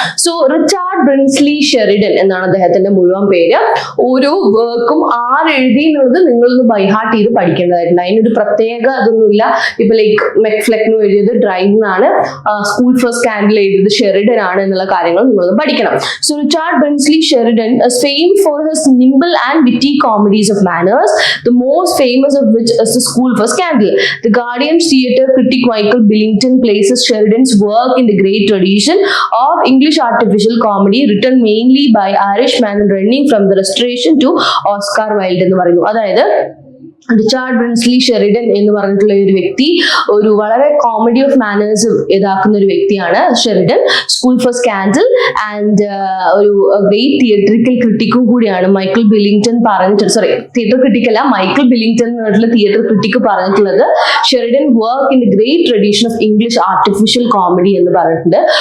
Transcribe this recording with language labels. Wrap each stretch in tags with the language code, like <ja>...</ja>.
<ml>So Richard ബ്രിൻസ്ലി Sheridan എന്നാണ് അദ്ദേഹത്തിന്റെ മുഴുവൻ പേര്. ഓരോ വർക്കും ആരെഴുതി എന്നുള്ളത് നിങ്ങളൊന്ന് ബൈഹാർട്ട് ചെയ്ത് പഠിക്കേണ്ടതായിട്ടുണ്ട്. അതിനൊരു പ്രത്യേക അതൊന്നുമില്ല. ഇപ്പൊ ലൈക്ക് മെക്ഫ്ലെക്നോ എഴുതിയത് ഡ്രൈവ് എന്നാണ്, സ്കൂൾ ഫോർ സ്കാൻഡൽ എഴുതിയത് ഷെറിഡൻ ആണ് എന്നുള്ള കാര്യങ്ങൾ നിങ്ങളൊന്ന് പഠിക്കണം.</ml> <en>So Richard Brinsley Sheridan is famed for his nimble and witty comedies of manners, the most famous of which is The School for Scandal. The Guardian's theatre critic Michael Billington places Sheridan's work in the great tradition of English artificial comedy written mainly by Irishman running from the Restoration to Oscar Wilde</en> <ml>എന്ന് പറയുന്നു. അതായത് Richard ബ്രിൻസ്ലി Sheridan എന്ന് പറഞ്ഞിട്ടുള്ള ഒരു വ്യക്തി ഒരു വളരെ comedy of manners ഇതാക്കുന്ന ഒരു വ്യക്തിയാണ് Sheridan. School for scandal and ഒരു ഗ്രേറ്റ് തിയേറ്ററിക്കൽ ക്രിട്ടിക്കും കൂടിയാണ്. മൈക്കിൾ ബില്ലിംഗ്ടൺ പറഞ്ഞിട്ട്, സോറി തിയേറ്റർ ക്രിട്ടിക് അല്ല, മൈക്കിൾ ബില്ലിംഗ്ടൺ എന്ന് പറഞ്ഞിട്ടുള്ള തിയേറ്റർ ക്രിട്ടിക്ക് പറഞ്ഞിട്ടുള്ളത്</ml> <en>Sheridan work in the great tradition of English artificial comedy</en> <ml>എന്ന് പറഞ്ഞിട്ടുണ്ട്.</ml>